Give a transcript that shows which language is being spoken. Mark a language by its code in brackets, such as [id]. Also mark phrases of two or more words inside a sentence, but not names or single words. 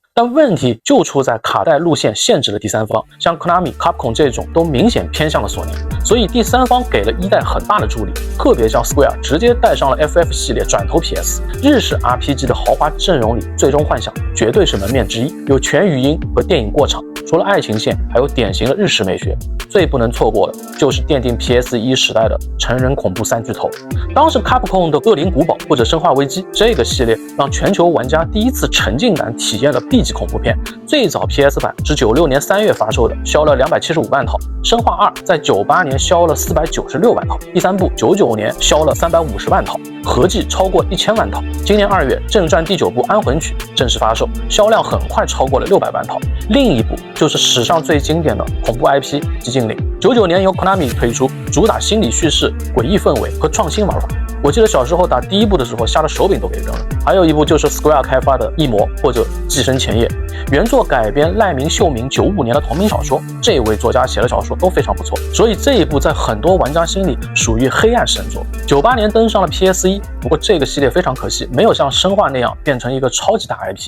[zh] 但問題就出在卡帶路線限制了第三方，像 Konami、Capcom 這種都明顯偏向了索尼，所以第三方給了一代很大的助力，特別像 Square 直接帶上了 FF 系列轉投 PS。日式 RPG 的豪華陣容裡，最終幻想絕對是門面之一，有全語音和電影過場。除了愛情線，還有典型的日式美學。最不能錯過的就是奠定 PS1 时代的成人恐怖三巨头。当时 Capcom 的《惡靈古堡》或者《生化危机》这个系列，让全球玩家第一次沉浸感体验了 B 级恐怖片。最早 PS 版是96年3月发售的，销了275万套；生化2在98年销了496万套，第三部99年销了350万套，合计超过1000万套。今年2月，正传第9部《安魂曲》正式发售，销量很快超过了600万套。另一部就是史上最经典的恐怖 IP《寂静岭》，99年由 Konami 推出，主打心理叙事、诡異氛围和创新玩法。我记得小时候打第一部的时候，吓得手柄都给扔了。还有一部就是 Square 開發的《異魔》或者《寄生前夜》，原作改編賴明秀明95年的同名小說，這位作家寫的小說都非常不錯，所以這一部在很多玩家心裡屬於黑暗神作。98年登上了 PS1，不過這個系列非常可惜，沒有像生化那樣變成一個超級大 IP。